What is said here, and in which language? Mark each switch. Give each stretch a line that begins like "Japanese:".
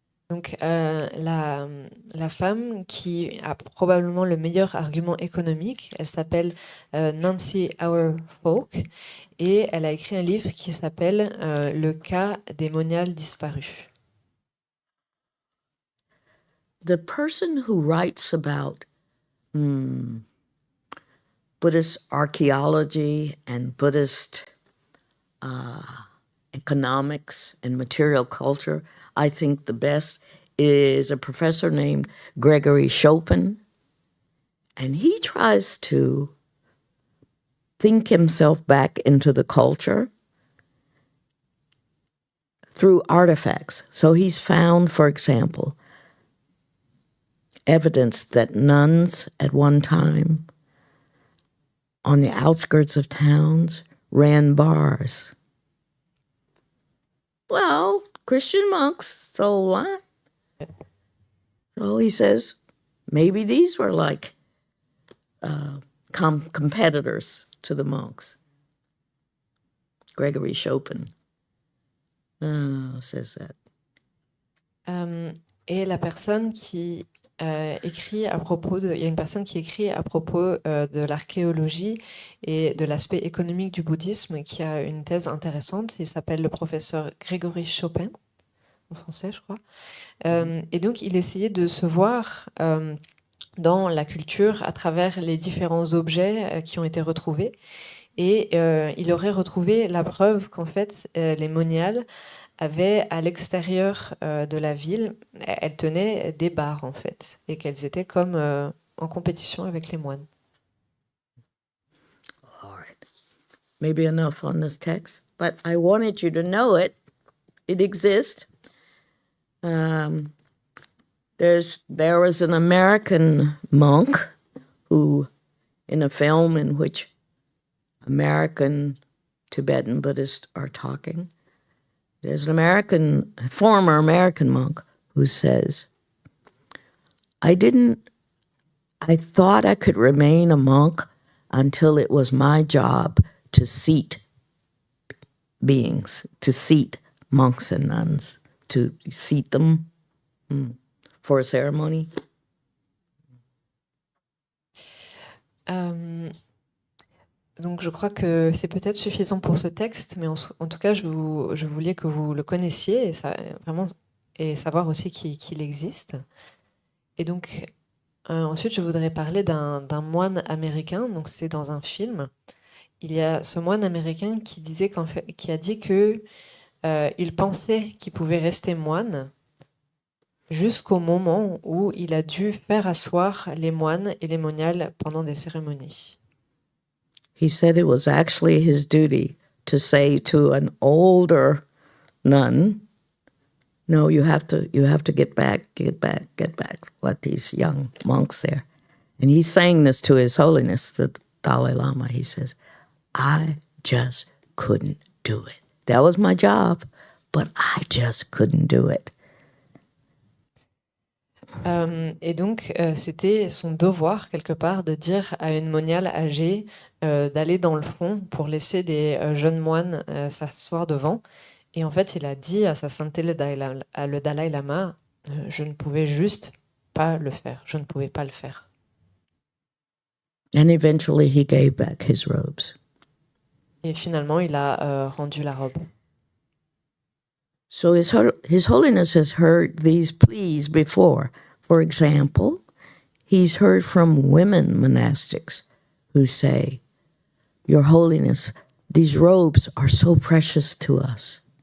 French: Donc, la femme qui a probablement le meilleur argument économique, elle s'appelle Nancy Auer Falk, et elle a écrit un livre qui s'appelle Le cas des moniales disparues.
English: The person who writes about Buddhist archaeology and Buddhist economics and material culture, I think the best is a professor named Gregory Chopin. And he tries to think himself back into the culture through artifacts. So he's found, for example, evidence that nuns at one time on the outskirts of towns ran bars. Well, Christian monks sold wine. So he says, maybe these were like competitors to the monks. Gregory Chopin says that.
French: Et la personne qui écrit à propos de... Il y a une personne qui écrit à propos de l'archéologie et de l'aspect économique du bouddhisme qui a une thèse intéressante. Il s'appelle le professeur Gregory Chopin, en français, je crois. Et donc, il essayait de se voir dans la culture à travers les différents objets qui ont été retrouvés. Et il aurait retrouvé la preuve qu'en fait, les moniales avaient à l'extérieur de la ville, elles tenaient des bars en fait, et qu'elles étaient comme en compétition avec les moines.
English: All right. Maybe enough on this text, but I wanted you to know it. It exists. There was an American monk who, in a film in which American Tibetan Buddhists are talking, there's an former American monk who says, I thought I could remain a monk until it was my job to seat beings, to seat monks and nuns, to seat them for a ceremony.
French: Donc je crois que c'est peut-être suffisant pour ce texte, mais en tout cas, je voulais que vous le connaissiez vraiment, et savoir aussi qu'il existe. Et donc, ensuite, je voudrais parler d'un moine américain. Donc c'est dans un film. Il y a ce moine américain qui a dit que il pensait qu'il pouvait rester moine jusqu'au moment où il a dû faire asseoir les moines et les moniales pendant des cérémonies.
English: He said it was actually his duty to say to an older nun, no, you have to get back, let these young monks there. And he's saying this to His Holiness, the Dalai Lama. He says, I just couldn't do it. That was my job, but I just couldn't do it.
French: Et donc, c'était son devoir, quelque part, de dire à une moniale âgée d'aller dans le fond pour laisser des jeunes moines s'asseoir devant. Et en fait, il a dit à sa sainteté le Dalai Lama, je ne pouvais juste pas le faire. Je ne pouvais pas le faire.
English: And eventually he gave back his robes.
French: Et finalement, il a rendu la robe.
English: So His Holiness has heard these pleas before. For example, he's heard from women monastics who say, Your Holiness, these robes are so precious to us.